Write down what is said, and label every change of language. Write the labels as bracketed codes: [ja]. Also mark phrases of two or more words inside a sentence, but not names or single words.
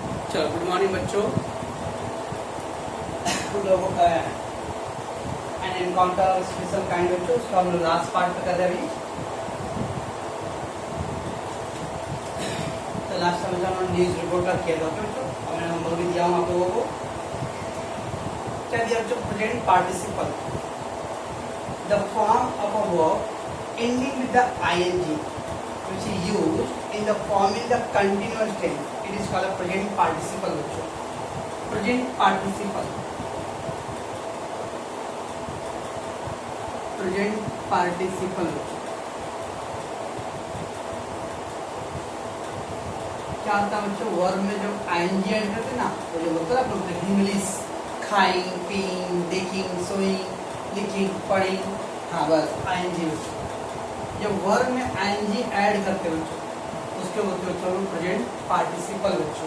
[hi] चलो [en] good morning [hi] बच्चों। हम लोगों का [en] an encounter special kind [hi] बच्चों, उसको हम लोग [en] last part [hi] पे कर रहे हैं अभी। तो [en] last time [hi] हमने [en] news report [hi] का किया था बच्चों, और मैंने नंबर भी दिया हूँ आप लोगों को। क्या दिया बच्चों? [en] present participle, the form of a verb ending with the ing which is used in the forming the continuous tense. It is called a present participle बच्चों। present participle, present participle [hi] क्या होता है बच्चों? वर्ब में जब ing ऐड करते ना, तो जो होता है ना इंग्लिश, खाइंग, पीइंग, देखिंग, सोइंग, लिखिंग, पढ़िंग, हाँ बस ing। जब वर्ब में ing ऐड करते बच्चों, उसके बोलते बच्चों [en] present participle [hi] बच्चों।